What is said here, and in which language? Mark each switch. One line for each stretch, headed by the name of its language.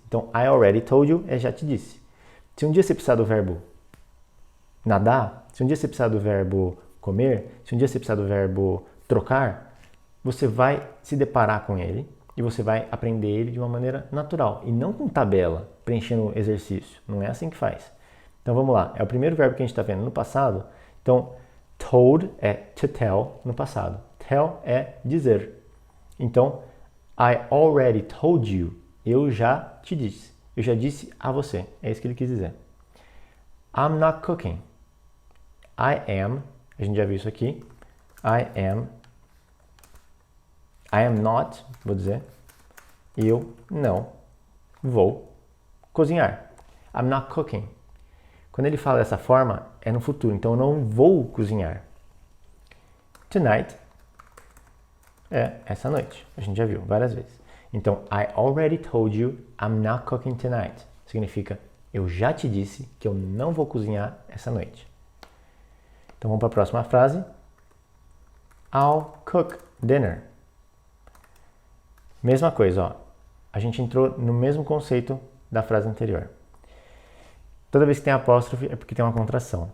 Portuguese: Então,
English: I already told you
Portuguese: é já te disse. Se um dia você precisar do verbo nadar, se um dia você precisar do verbo comer, se um dia você precisar do verbo trocar, você vai se deparar com ele e você vai aprender ele de uma maneira natural e não com tabela, preenchendo exercício. Não é assim que faz. Então vamos lá. É o primeiro verbo que a gente está vendo no passado. Então, told é to tell no passado. Tell é dizer.
English: Então, I already told you.
Portuguese: Eu já te disse. Eu já disse a você. É isso que ele quis dizer.
English: I'm not cooking. I am.
Portuguese: A gente já viu isso aqui.
English: I am not,
Portuguese: vou dizer. Eu não vou cozinhar.
English: I'm not cooking.
Portuguese: Quando ele fala dessa forma, é no futuro. Então, eu não vou cozinhar. Tonight é essa noite. A gente já viu várias vezes.
English: Então, I already told you I'm not cooking tonight.
Portuguese: Significa, eu já te disse que eu não vou cozinhar essa noite. Então, vamos para a próxima frase.
English: I'll cook dinner.
Portuguese: Mesma coisa, ó. A gente entrou no mesmo conceito da frase anterior. Toda vez que tem apóstrofe é porque tem uma contração.